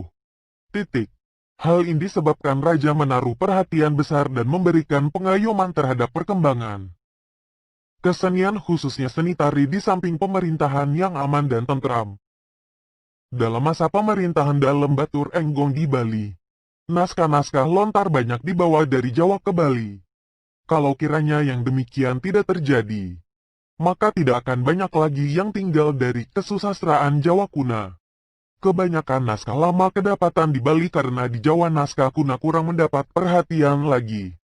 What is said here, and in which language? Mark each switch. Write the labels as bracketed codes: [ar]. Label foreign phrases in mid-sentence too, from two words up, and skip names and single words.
[id] Titik. Hal ini disebabkan raja menaruh perhatian besar dan memberikan pengayoman terhadap perkembangan kesenian khususnya seni tari di samping pemerintahan yang aman dan tentram. Dalam masa pemerintahan Dalem Batur Enggong di Bali, naskah-naskah lontar banyak dibawa dari Jawa ke Bali. Kalau kiranya yang demikian tidak terjadi, maka tidak akan banyak lagi yang tinggal dari kesusastraan Jawa kuna. Kebanyakan naskah lama kedapatan di Bali karena di Jawa naskah kuna kurang mendapat perhatian lagi.